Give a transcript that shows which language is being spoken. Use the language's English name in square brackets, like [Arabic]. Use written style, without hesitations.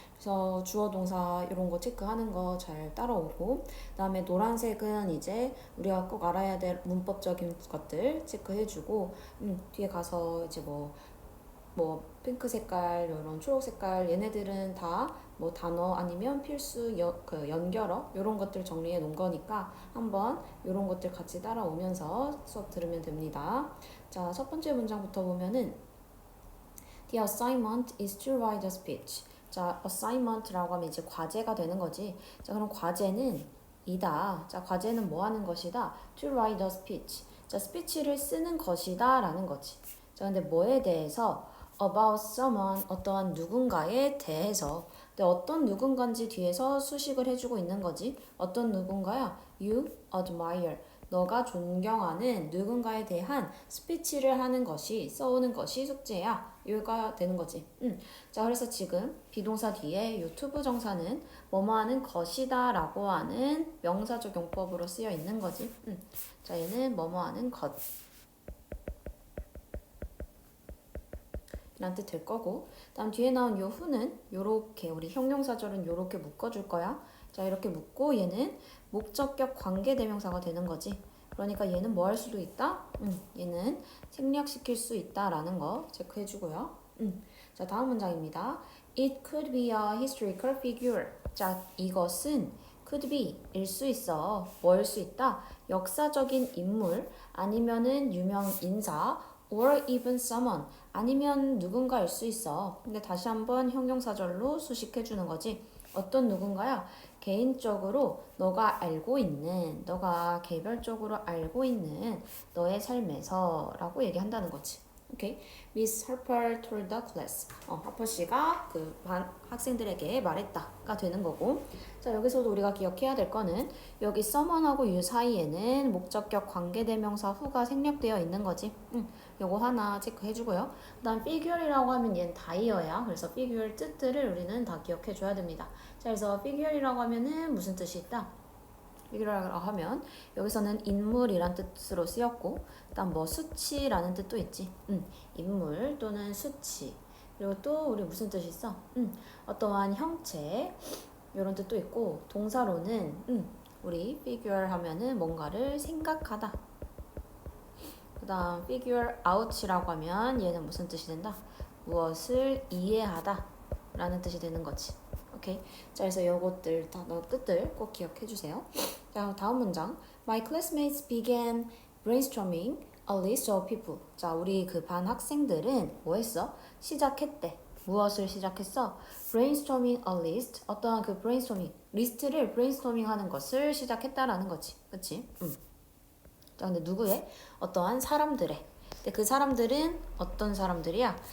[Korean] 그래서 주어 동사 이런 거 체크하는 거 잘 따라오고 그다음에 노란색은 이제 우리가 꼭 알아야 될 문법적인 것들 체크해주고 뒤에 가서 이제 뭐 핑크 색깔, 이런 초록 색깔 얘네들은 다 뭐 단어 아니면 필수 그 연결어 이런 것들 정리해 놓은 거니까 한번 이런 것들 같이 따라오면서 수업 들으면 됩니다. 자, 첫 번째 문장부터 보면은 [English] The assignment is to write a speech. [Korean] 자, assignment라고 하면 이제 과제가 되는 거지. 자, 그럼 과제는 이다. 자, 과제는 뭐 하는 것이다? [English] To write a speech. [Korean] 자, 스피치를 쓰는 것이다 라는 거지. 자, 근데 뭐에 대해서? [English] About someone, [Korean] 어떠한 누군가에 대해서. 근데 어떤 누군가인지 뒤에서 수식을 해주고 있는 거지. 어떤 누군가야? [English] You admire. [Korean] 너가 존경하는 누군가에 대한 스피치를 하는 것이, 써오는 것이 숙제야. 이거가 되는 거지. 자, 그래서 지금 비동사 뒤에 유튜브 정사는 뭐뭐 하는 것이다 라고 하는 명사적 용법으로 쓰여 있는 거지. 자, 얘는 뭐뭐 하는 것 이란 뜻 될 거고, 다음 뒤에 나온 요 후는 요렇게, 우리 형용사절은 요렇게 묶어줄 거야. 자, 이렇게 묶고 얘는 목적격 관계대명사가 되는 거지. 그러니까 얘는 뭐 할 수도 있다? 얘는 생략시킬 수 있다라는 거 체크해주고요. 자, 다음 문장입니다. [English] It could be a historical figure. [Korean] 자, 이것은 could be 일 수 있어. 뭐 일 수 있다? 역사적인 인물 아니면은 유명 인사 [English] or even someone [Korean] 아니면 누군가일 수 있어. 근데 다시 한번 형용사절로 수식해주는 거지. 어떤 누군가야? 개인적으로 너가 알고 있는, 너가 개별적으로 알고 있는 너의 삶에서 라고 얘기한다는 거지. 오케이. [English] Miss Harper told the class. [Korean] 하퍼 씨가 그 반 학생들에게 말했다가 되는 거고. 자, 여기서도 우리가 기억해야 될 거는 여기 someone하고 you 사이에는 목적격 관계대명사 who가 생략되어 있는 거지. 요거 하나 체크해주고요. 그 다음 figure이라고 하면 얘는 다이어야. 그래서 figure 뜻들을 우리는 다 기억해줘야 됩니다. 자, 그래서 figure이라고 하면은 무슨 뜻이 있다? figure라고 하면 여기서는 인물이란 뜻으로 쓰였고, 그다음 뭐 수치라는 뜻도 있지. 인물 또는 수치. 그리고 또 우리 무슨 뜻이 있어? 어떠한 형체 이런 뜻도 있고, 동사로는 우리 figure 하면은 뭔가를 생각하다. 그다음 figure out이라고 하면 얘는 무슨 뜻이 된다? 무엇을 이해하다 라는 뜻이 되는 거지. 오케이. 자, 그래서 요것들 단어 뜻들 꼭 기억해 주세요. 자, 다음 문장. [English] My classmates began brainstorming a list of people. [Korean] 자, 우리 그 반 학생들은 뭐 했어? 시작했대. 무엇을 시작했어? [English] brainstorming a list. [Korean] 어떠한 그 brainstorming, 리스트를 brainstorming 하는 것을 시작했다라는 거지. 그치? 자, 근데 누구의? 어떠한 사람들의. 근데 그 사람들은 어떤 사람들이야?